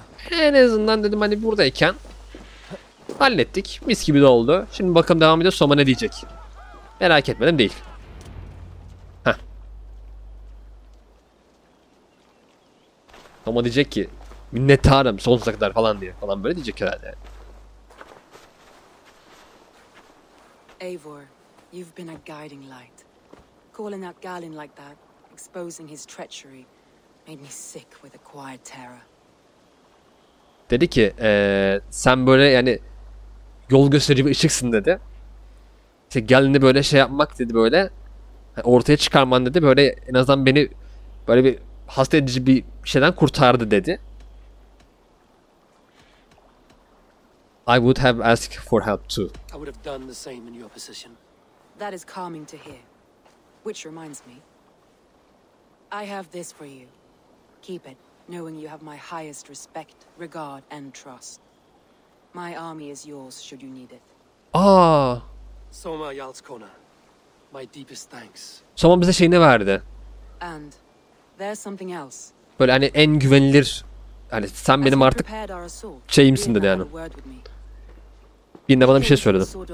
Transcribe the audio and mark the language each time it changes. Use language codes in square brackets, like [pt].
[tr] En azından dedim hani buradayken hallettik. Mis gibi de oldu. Şimdi bakalım devam ediyor. Soma ne diyecek? Merak etmedim değil. Heh. Soma diyecek ki minnettarım sonsuza kadar falan diye. Falan böyle diyecek herhalde. [en] Eivor, you've been a guiding light. Calling out Galin like that, exposing his treachery, made me sick with a quiet terror. [tr] Dedi ki sen böyle yani yol gösterici bir ışıksın dedi. İşte Galen'i böyle şey yapmak dedi böyle. Ortaya çıkarman dedi böyle en azından beni böyle bir hasta edici bir şeyden kurtardı dedi. [en] I would have asked for help too. I would have done the same in your position. That is calming to hear. Which reminds me, I have this for you. Keep it, knowing you have my highest respect, regard, and trust. My army is yours should you need it. Aa, Soma Yalskona, my deepest thanks. [tr] Soma bize şeyini verdi. [en] And there's something else. [tr] Böyle hani en güvenilir, hani sen benim artık şeyimsin dedi yani. Birine bana bir şey söyledi.